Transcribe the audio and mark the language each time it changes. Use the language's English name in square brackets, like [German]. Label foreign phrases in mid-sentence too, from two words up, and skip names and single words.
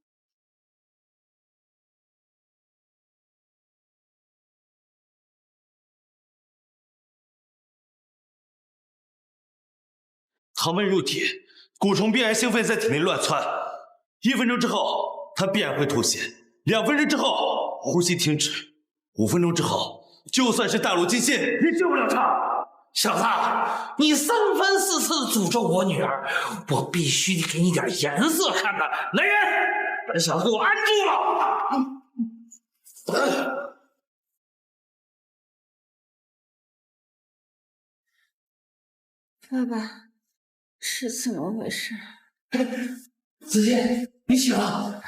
[Chinese] 糖分入體，蠱蟲必然興奮在體內亂竄。1分鐘之後，它必然會吐血；2分鐘之後，呼吸停止；5分鐘之後，就算是大陸金仙也救不了他。小子，你3番4次詛咒我女兒，我必須得給你點顏色看看。來人，把這小子給我按住了！爸爸，是怎麼回事？子欣，你醒了。